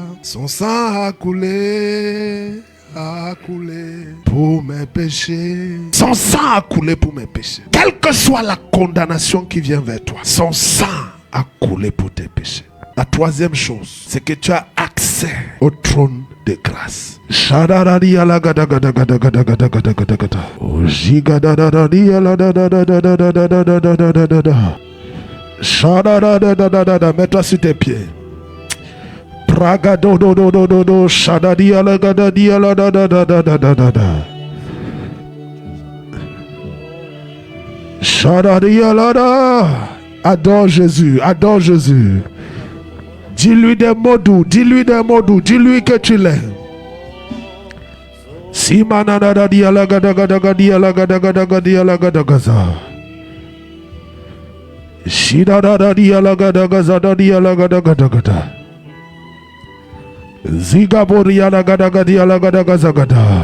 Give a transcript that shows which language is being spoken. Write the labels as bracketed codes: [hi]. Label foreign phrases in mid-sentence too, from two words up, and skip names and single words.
[fr] Son sang a coulé pour mes péchés. Son sang a coulé pour mes péchés. Quelle que soit la condamnation qui vient vers toi, son sang a coulé pour tes péchés. La troisième chose, c'est que tu as accès au trône de grâce. Shadadadi ala gada gada gada gada gada gada gada gada. Ojigadadadi ala da da da da da da da da da da da da da. Shadadadadadada. Mets-toi sur tes pieds. Praga do do do do do do. Shadadi ala gada di ala da da da da da da da da. Shadadi ala da. Adore Jésus, adore Jésus. Dis-lui des mots doux, dis-lui des mots doux, dis-lui que tu l'aimes. Si manana di ala gada gada gadi ala gada gada gadi ala gada gaza. Shida da di ala gada gaza da di ala gada gada gada. Zigabori ala gada gadi ala gada gaza gada.